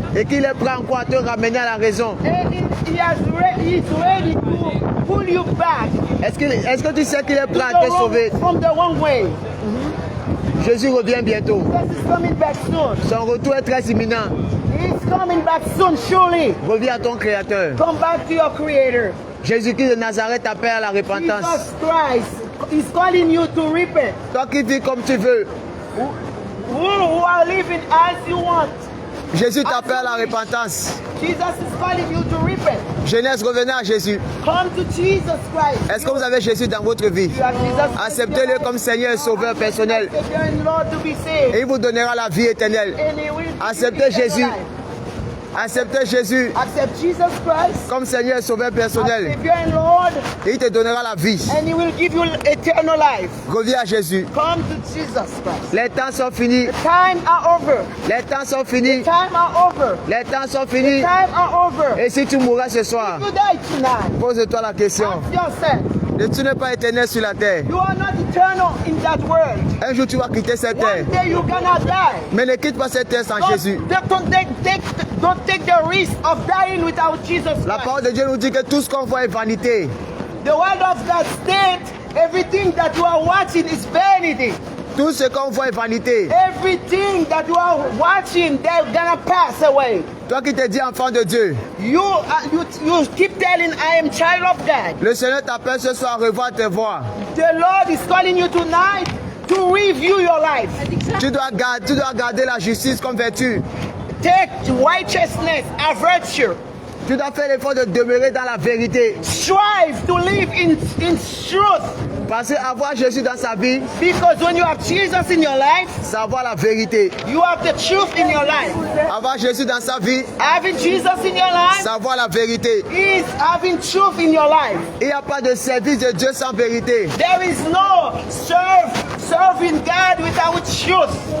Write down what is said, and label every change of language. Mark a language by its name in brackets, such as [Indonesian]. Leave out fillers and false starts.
[French] et qu'il est prêt encore à te ramener à la raison? [English] And he's ready to pull you back [French] Est-ce que tu sais qu'il est prêt [English] to [French] à te sauver? [English] from the wrong way. [French] Jésus revient bientôt. [English] Jesus is coming back soon. [French] Son retour est très imminent. [English] He's coming back soon, surely. [French] Reviens à ton créateur. [English] Come back to your Creator. [French] Jésus-Christ de Nazareth t'appelle à la repentance. [English] Jesus Christ is calling you to repent. [French] Toi qui vis comme tu veux, [English] Who are living as you want. [French] Jésus t'appelle à la repentance. [English] Jesus is calling you to repent. [French] Jeunesse, revenez à Jésus. [English] Come to Jesus Christ. [French] Est-ce que vous avez Jésus dans votre vie? [English] You have Jesus [French] Acceptez-le comme Seigneur et Sauveur personnel. [English] Savior and Lord to be saved. [French] Et il vous donnera la vie éternelle. [English] And He will [French] Acceptez [English] give you [French] Jésus. [English] eternal life. [French] Acceptez Jésus [English] Accept Jesus Christ [French] comme Seigneur et Sauveur [English] as [French] personnel. [English] Savior and Lord, [French] Et il te donnera la vie. [English] and He will give you eternal life. [French] Reviens à Jésus. [English] Come to Jesus Christ. [French] Les temps sont finis. [English] The time are over. [French] Les temps sont finis. [English] Time are over. [French] Les temps sont finis. [English] Time are over. [French] Et si tu mourras ce soir, [English] You die tonight. [French] pose-toi la question. [English] Ask yourself. [French] Tu n'es pas éternel sur la terre. [English] You are not eternal in that world. [French] Un jour tu vas quitter cette terre. [English] One day you cannot die. [French] Mais ne quitte pas cette terre sans Jésus. [English] Don't take the risk of dying without Jesus [French] La [English] Christ. [French] parole de Dieu nous dit que tout ce qu'on voit est vanité. [English] The word of God states everything that you are watching is vanity. [French] Tout ce qu'on voit est vanité. [English] Everything that you are watching, they're gonna pass away. [French] Toi qui te dis enfant de Dieu, [English] You keep telling, I am child of God. [French] le Seigneur t'appelle ce soir à revoir tes voies. [English] The Lord is calling you tonight to review your life. [French] Tu dois garder la justice comme vertu. [English] Take righteousness as virtue. [French] Tu dois faire l'effort de demeurer dans la vérité. [English] Strive to live in truth. [French] Parce qu'avoir Jésus dans sa vie, [English] Because when you have Jesus in your life, [French] c'est avoir la vérité. [English] you have the truth in your life. [French] Avoir Jésus dans sa vie, [English] Having Jesus in your life [French] c'est avoir la vérité. [English] is having truth in your life. [French] Il n'y a pas de service de Dieu sans vérité. [English] There is no serving God without truth.